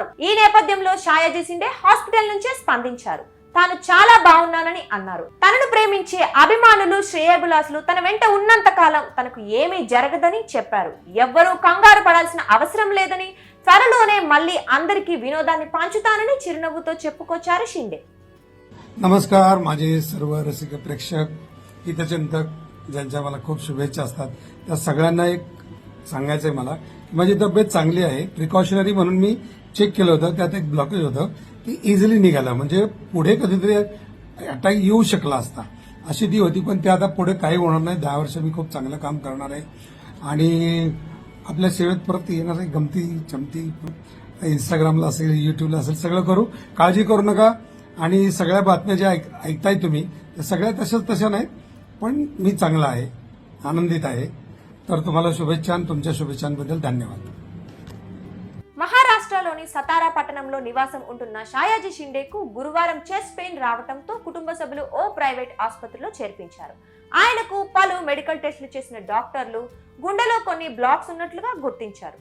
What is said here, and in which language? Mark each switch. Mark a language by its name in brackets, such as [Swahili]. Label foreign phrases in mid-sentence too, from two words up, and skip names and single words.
[Telugu] ఈ నేపథ్యంలో షాయాజీ షిండే హాస్పిటల్ నుంచే స్పందించారు. తాను చాలా బాగున్నానని అన్నారు. తనను ప్రేమించే అభిమానులు, శ్రేయోభిలాషులు తన వెంట ఉన్నంత కాలం తనకు ఏమీ జరగదని చెప్పారు. ఎవ్వరూ కంగారు పడాల్సిన అవసరం లేదని, త్వరలోనే మళ్ళీ అందరికీ विनोदाన్ని పంచుతానని చిరునవ్వుతో చెప్పుకొచ్చారు షిండే. [Marathi] नमस्कार, माझे सर्व रसिक प्रेक्षक, हितचिंतक ज्यांच्या मला खूप शुभेच्छा असतात त्या सगळ्यांना एक सांगायचंय मला की माझी तब्येत चांगली आहे. प्रिकॉशनरी म्हणून मी चेक केलं होतं, त्यात एक ब्लॉकेज होतं ती इझिली निघाला, म्हणजे पुढे कधीतरी अटॅक येऊ शकला असता अशी ती होती, पण ते आता पुढे काही होणार नाही. 10 वर्ष मी खूप चांगलं काम करणार आहे आणि आपल्या सेवेत परत येणार आहे. गमती चमती इंस्टाग्रामला असेल, युट्यूबला असेल, सगळं करू. काळजी करू नका. आणि सगळ्या बातम्या ज्या ऐकताय तुम्ही त्या सगळ्या तशा नाहीत, पण मी चांगला आहे, आनंदित आहे. तर तुम्हाला शुभेच्छा आणि तुमच्या शुभेच्छांबद्दल धन्यवाद. [Telugu] మహారాష్ట్రలోని సతారా పట్టణంలో నివాసం ఉంటున్న షాయాజీ షిండేకు గురువారం [English] chest pain [Telugu] రావడంతో కుటుంబ సభ్యులు ఓ ప్రైవేట్ ఆసుపత్రిలో చేర్పించారు. ఆయనకు పలు మెడికల్ టెస్టులు చేసిన డాక్టర్లు గుండెలో కొన్ని బ్లాక్స్ ఉన్నట్లుగా గుర్తించారు.